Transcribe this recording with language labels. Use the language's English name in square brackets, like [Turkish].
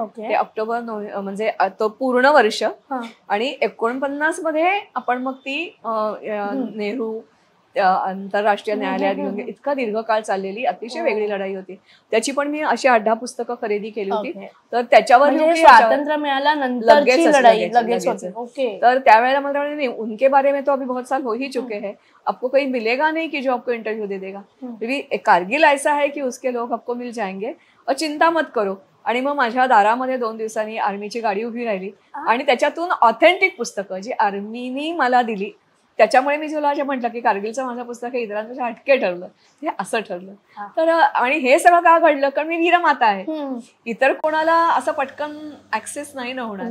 [Marathi] ते ऑक्टोबर म्हणजे तो पूर्ण वर्ष. आणि 49 मध्ये आपण मग ती नेहरू आंतरराष्ट्रीय न्यायालयात घेऊन इतका दीर्घकाळ चाललेली अतिशय वेगळी लढाई होती. त्याची पण मी अशी 8-10 पुस्तकं खरेदी केली होती. तर त्याच्यावर स्वातंत्र्य मिळाल्यानंतरची लढाई लगेच होती. तर त्यावेळेला मला नाही [Hindi] उनके बारे में तो अभी बहुत साल हो ही चुके हैं, आपको कहीं मिलेगा नहीं कि जो आपको इंटरव्यू दे देगा. कारगिल ऐसा है कि उसके लोग आपको मिल जाएंगे और चिंता मत करो. [Marathi] आणि मग माझ्या दारामध्ये 2 दिवसांनी आर्मीची गाडी उभी राहिली आणि त्याच्यातून ऑथेंटिक पुस्तकं जी आर्मीनी मला दिली. त्याच्यामुळे मी तुला जे म्हटलं की कारगिलचं माझं पुस्तक हे इतरांपेक्षा हटके ठरलं, हे असं ठरलं. तर आणि हे सगळं का घडलं कारण मी वीरमाता आहे. इतर कोणाला असं पटकन ऍक्सेस नाही ना होणार.